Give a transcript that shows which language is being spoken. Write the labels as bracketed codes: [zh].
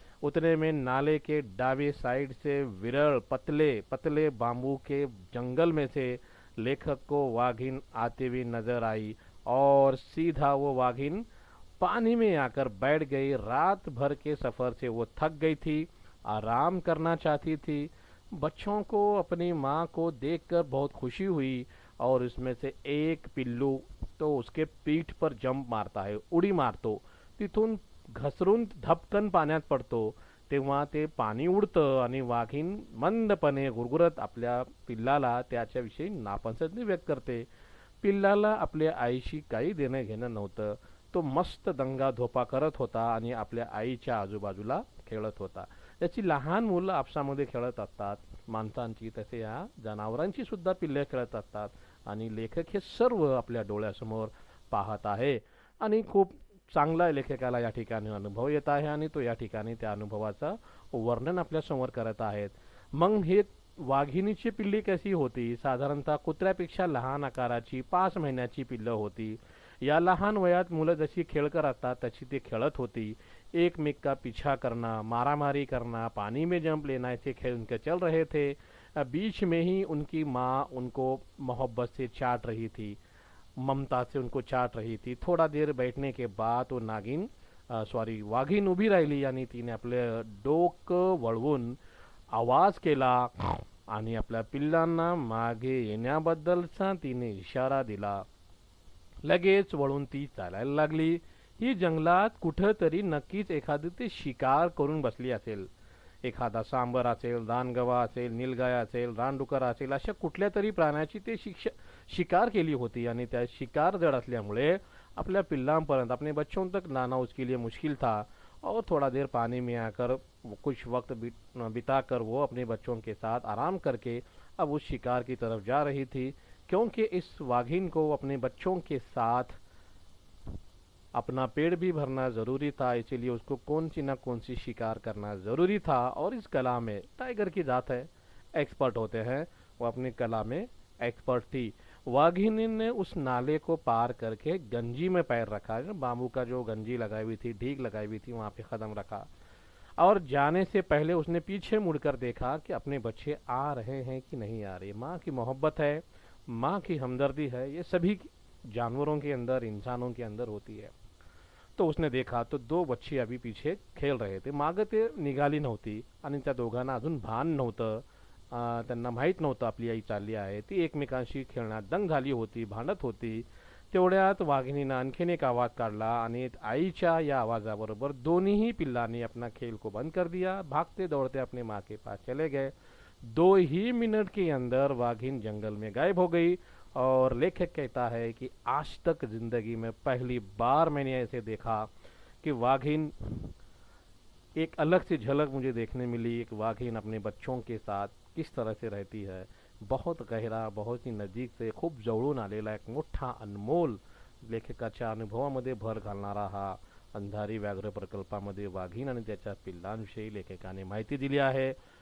[hi] उतने में नाले के दावे साइड से विरल पतले पतले बांबू के जंगल में से लेखक को वाघिन आती हुई नजर आई, और सीधा वो वाघिन पानी में आकर बैठ गई। रात भर के सफर से वो थक गई थी, आराम करना चाहती थी। बच्चों को अपनी माँ को देखकर बहुत खुशी हुई, और उसमें से एक पिल्लू तो उसके पीठ पर जंप मारता [mr] आहे, उडी मारतो। तिथून घसरून धपकन पाण्यात पडतो। तेव्हा ते पाणी उडतं आणि वाघीण मंदपणे गुरगुरत आपल्या पिल्लाला त्याच्याविषयी नापसंती व्यक्त करते। पिल्लाला आपल्या आईशी काही देणं घेणं नव्हतं। तो मस्त दंगा धोपा करत होता आणि आपल्या आईच्या आजूबाजूला खेळत होता। याची लहान मुलं आपसामध्ये खेळत असतात, माणसांची तसे या जनावरांची सुद्धा पिल्ले खेळत असतात, आणि लेखक हे सर्व आपल्या डोळ्यासमोर पाहत आहे। आणि खूप चांगला लेखकाला या ठिकाणी अनुभव येत आहे, आणि तो या ठिकाणी त्या अनुभवाचं वर्णन आपल्या समोर करत आहेत। मग हे वाघिणीची पिल्ली कशी होती? साधारणतः कुत्र्यापेक्षा लहान आकाराची 5 महिन्याची पिल्लं होती। या लहान वयात मुलं जशी खेळ करतात तशी ती खेळत होती। [hi] एकमेक का पीछा करना, मारामारी करना, पानी में जंप लेना, ऐसे खेल उनके चल रहे थे। बीच में ही उनकी माँ उनको मोहब्बत से चाट रही थी, ममता से उनको चाट रही थी। थोड़ा देर बैठने के बाद वो नागिन सॉरी [mr] वाघीण उभी राहिली आणि तिने आपले डोकं वळवून आवाज केला आणि आपल्या पिल्लांना मागे येण्याबद्दलचा तिने इशारा दिला। लगेच वळून ती चालायला लागली। ही जंगलात कुठंतरी नक्कीच एखादी ती शिकार करून बसली असेल। एखादा सांबर असेल, दानगवा असेल, नीलगाय असेल, रानडुकर असेल, अशा कुठल्या तरी प्राण्याची ते शिकार केली होती, आणि त्या शिकार जड असल्यामुळे अपने पिल्लांपर्यंत [hi] अपने बच्चों तक लाना उसके लिए मुश्किल था। और थोड़ा देर पानी में आकर कुछ वक्त बिताकर वो अपने बच्चों के साथ आराम करके अब उस शिकार की तरफ जा रही थी, क्योंकि इस वाघिन को अपने बच्चों के साथ अपना पेट भी भरना ज़रूरी था, इसीलिए उसको कौन सी ना कौन सी शिकार करना ज़रूरी था। और इस कला में टाइगर की जात है, एक्सपर्ट होते हैं, वो अपनी कला में एक्सपर्ट थी। वाघिनी ने उस नाले को पार करके गंजी में पैर रखा, बाम्बू का जो गंजी लगाई हुई थी, ढीक लगाई हुई थी, वहाँ पे कदम रखा, और जाने से पहले उसने पीछे मुड़कर देखा कि अपने बच्चे आ रहे हैं कि नहीं आ रहे। माँ की मोहब्बत है, माँ की हमदर्दी है, ये सभी जानवरों के अंदर, इंसानों के अंदर होती है। तो उसने देखा तो 2 बच्चे अभी पीछे खेळ रहे थे। [mr] मागं ते निघाली नव्हती, आणि त्या दोघांना अजून भान नव्हतं। त्यांना माहीत नव्हतं आपली आई चालली आहे। ती एकमेकांशी खेळण्यात दंग झाली होती, भांडत होती। तेवढ्यात वाघिणीनं आणखीन एक आवाज काढला, आणि आईच्या या आवाजाबरोबर दोन्ही पिल्लांनी [hi] अपना खेल को बंद कर दिया, भागते दौड़ते अपने माँ के पास चले गए। 2 ही मिनट के अंदर वाघिन जंगल में गायब हो गई। और लेखक कहता है कि आज तक जिंदगी में पहली बार मैंने ऐसे देखा कि वाघिन, एक अलग सी झलक मुझे देखने मिली। एक वाघिन अपने बच्चों के साथ किस तरह से रहती है, बहुत गहरा, बहुत ही नजीक से [mr] खूप जवळून आलेला एक मोठा अनमोल लेखकाच्या अनुभवामध्ये भर घालणारा हा अंधारी व्याघ्र प्रकल्पामध्ये वाघीण आणि त्याच्या पिल्लांविषयी लेखकाने माहिती दिली आहे।